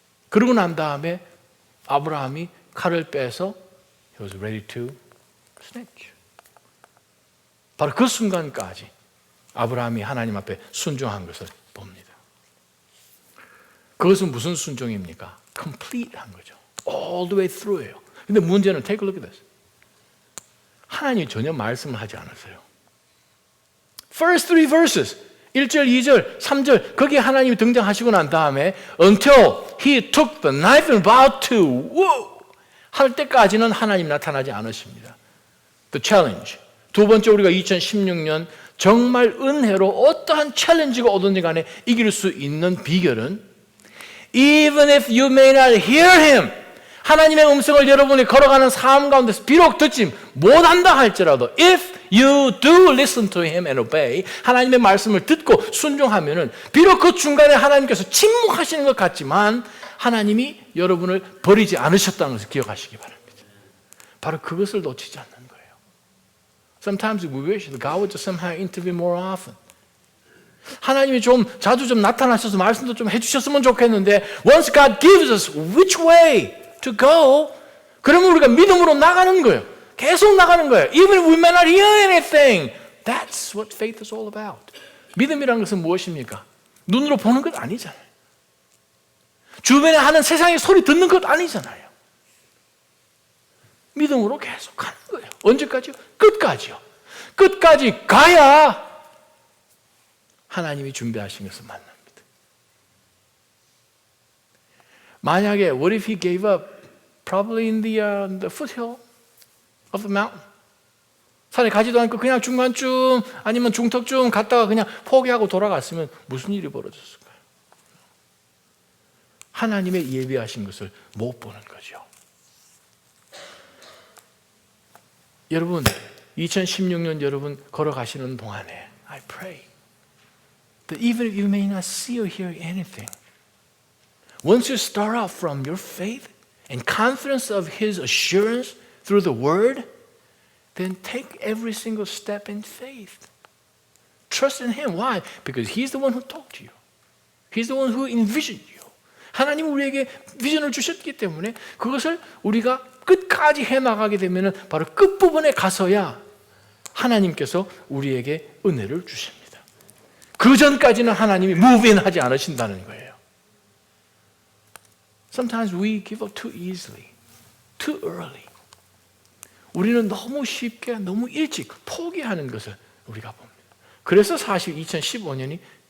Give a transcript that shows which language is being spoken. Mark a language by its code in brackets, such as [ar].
[ko] 그러고 난 다음에 아브라함이 칼을 빼서 [en] he was ready to snatch. [ko] 바로 그 순간까지 아브라함이 하나님 앞에 순종한 것을 봅니다. 그것은 무슨 순종입니까? complete한 거죠. [en] All the way through예요. [ko] 근데 문제는 [en] take a look at this. [ko] 하나님이 전혀 말씀을 하지 않았어요. [en] First 3 verses [ko] 1절, 2절, 3절 거기에 하나님이 등장하시고 난 다음에 [en] until he took the knife and vowed to woo [ko] 할 때까지는 하나님 나타나지 않으십니다. [en] The challenge. [ko] 두 번째, 우리가 2016년 정말 은혜로 어떠한 챌린지가 오든지 간에 이길 수 있는 비결은 [en] even if you may not hear him, [ko] 하나님의 음성을 여러분이 걸어가는 삶 가운데서 비록 듣지 못한다 할지라도 [en] if you do listen to him and obey, [ko] 하나님의 말씀을 듣고 순종하면은 비록 그 중간에 하나님께서 침묵하시는 것 같지만 하나님이 여러분을 버리지 않으셨다는 것을 기억하시기 바랍니다. 바로 그것을 놓치지 않는 거예요. [en] Sometimes we wish that God would just somehow intervene more often. [ko] 하나님이 좀 자주 좀 나타나셔서 말씀도 좀 해주셨으면 좋겠는데 [en] once God gives us which way to go, [ko] 그러면 우리가 믿음으로 나가는 거예요. 계속 나가는 거예요. [en] Even if we may not hear anything, that's what faith is all about. [ko] 믿음이라는 것은 무엇입니까? 눈으로 보는 것 아니잖아요. 주변에 하는 세상의 소리 듣는 것 아니잖아요. 믿음으로 계속 가는 거예요. 언제까지요? 끝까지요. 끝까지 가야 하나님이 준비하신 것을 만납니다. 만약에 [en] what if he gave up probably in the foothill of the mountain? [ko] 산에 가지도 않고 그냥 중간쯤 아니면 중턱쯤 갔다가 그냥 포기하고 돌아갔으면 무슨 일이 벌어졌을까요? 하나님의 예비하신 것을 못 보는 거죠. 여러분, 2016년 여러분 걸어가시는 동안에 [en] I pray that even if you may not see or hear anything, once you start out from your faith and confidence of his assurance through the word, then take every single step in faith. Trust in him. Why? Because he's the one who talked to you. He's the one who envisioned you. [ko] 하나님은 우리에게 비전을 주셨기 때문에 그것을 우리가 끝까지 해나가게 되면 바로 끝부분에 가서야 하나님께서 우리에게 은혜를 주십니다. 그 전까지는 하나님이 move in 하지 않으신다는 거예요. [en] Sometimes we give up too easily, too early. [ko] 우리는 너무 쉽게, 너무 일찍 포기하는 것을 우리가 봅니다. 그래서 사실 2015년이었어요.